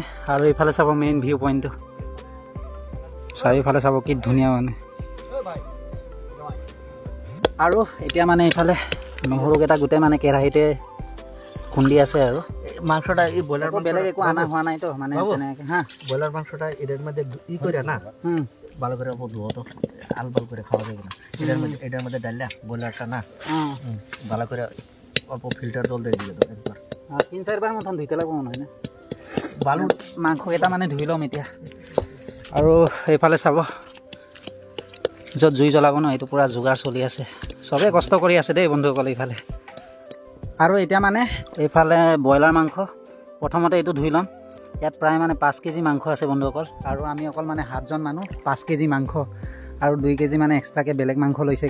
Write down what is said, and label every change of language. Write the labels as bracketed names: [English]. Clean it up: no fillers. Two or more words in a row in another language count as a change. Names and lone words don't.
[Assamese] আৰু এইফালে চাব [English] main view point, [Assamese] চাৰিওফালে চাব কি ধুনীয়া মানে। আৰু এতিয়া মানে এইফালে নহৰুকেইটা গোটেই মানে কেৰাহীতে খুন্দি আছে। আৰু মাংসটা এই ব্রয়লার বেলেগ একো আনা হোৱা নাইতো মানে তেনেকৈ। হ্যাঁ, [Bangla] ব্রয়লার মাংসটা এটার মধ্যে করে না ভালো করে ধুয়ো তো, আলু ভালো করে খাওয়া যাবে না। এটার মধ্যে ডাললা ব্রয়লারটা না ভালো করে অল্প ফিল্টার জল দিয়ে দিয়ে দাও একবার, [Assamese] 3-4 মতন ধুইতে লাগব মনে হয় না। বালু মাংসকেইটা মানে ধুই ল'ম এতিয়া। আৰু এইফালে চাব য'ত জুই জ্বলাব ন, এইটো পূৰা যোগাৰ চলি আছে, চবেই কষ্ট কৰি আছে দেই বন্ধুসকল এইফালে। আৰু এতিয়া মানে এইফালে ব্ৰইলাৰ মাংস প্ৰথমতে এইটো ধুই ল'ম। ইয়াত প্ৰায় মানে 5 কেজি মাংস আছে বন্ধুসকল, আৰু আমি অকল মানে 7জন মানুহ, 5 কেজি মাংস আৰু 2 কেজি মানে এক্সট্ৰাকৈ বেলেগ মাংস লৈছেগৈ।